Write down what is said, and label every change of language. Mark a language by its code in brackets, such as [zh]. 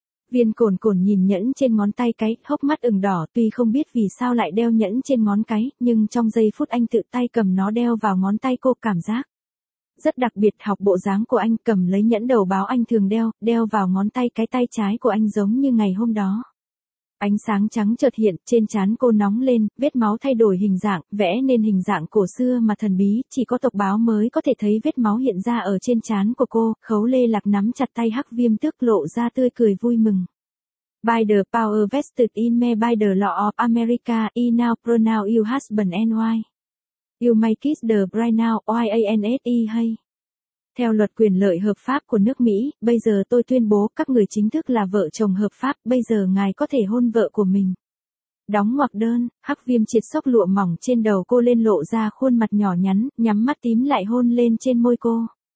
[vi] Viên Cồn Cồn nhìn nhẫn trên ngón tay cái, hốc mắt ửng đỏ, tuy không biết vì sao lại đeo nhẫn trên ngón cái, nhưng trong giây phút anh tự tay cầm nó đeo vào ngón tay cô, cảm giác rất đặc biệt, học bộ dáng của anh cầm lấy nhẫn đầu báo anh thường đeo vào ngón tay cái tay trái của anh giống như ngày hôm đó. Ánh sáng trắng chợt hiện, trên trán cô nóng lên, vết máu thay đổi hình dạng, vẽ nên hình dạng cổ xưa mà thần bí, chỉ có tộc báo mới có thể thấy vết máu hiện ra ở trên trán của cô, Khấu Lê Lạc nắm chặt tay Hắc Viêm Tước lộ ra tươi cười vui mừng. [en] By the power vested in me by the law of America, I now pronounce you husband and wife. You may kiss the bride now, YANSE hay. [vi] Theo luật quyền lợi hợp pháp của nước Mỹ, bây giờ tôi tuyên bố các người chính thức là vợ chồng hợp pháp, bây giờ ngài có thể hôn vợ của mình. Đóng ngoặc đơn, Hắc Viêm Triệt xốc lụa mỏng trên đầu cô lên, lộ ra khuôn mặt nhỏ nhắn, nhắm mắt tím lại hôn lên trên môi cô.